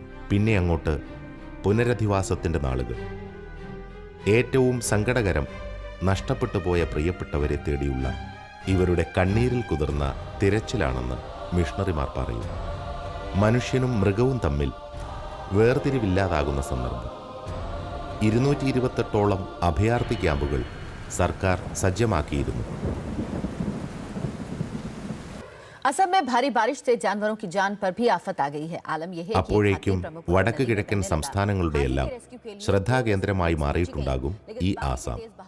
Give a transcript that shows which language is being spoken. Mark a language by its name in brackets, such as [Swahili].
[Malayalam] പിന്നെ അങ്ങോട്ട് പുനരധിവാസത്തിൻ്റെ നാളുകൾ. ഏറ്റവും സങ്കടകരം നഷ്ടപ്പെട്ടു പോയ പ്രിയപ്പെട്ടവരെ തേടിയുള്ള ഇവരുടെ കണ്ണീരിൽ കുതിർന്ന തിരച്ചിലാണെന്ന് മിഷണറിമാർ പറയും. മനുഷ്യനും മൃഗവും തമ്മിൽ വേർതിരിവില്ലാതാകുന്ന സന്ദർഭം. 228ഓളം അഭയാർത്ഥി ക്യാമ്പുകൾ സർക്കാർ സജ്ജമാക്കിയിരുന്നു. [Hindi] असम में भारी बारिश से जानवरों की जान पर भी आफत आ गई है. आलम यह है [Malayalam] അപ്പോഴേക്കും വടക്ക് കിഴക്കൻ സംസ്ഥാനങ്ങളുടെയെല്ലാം ശ്രദ്ധാകേന്ദ്രമായി മാറിയിട്ടുണ്ടാകും ഈ ആസാം.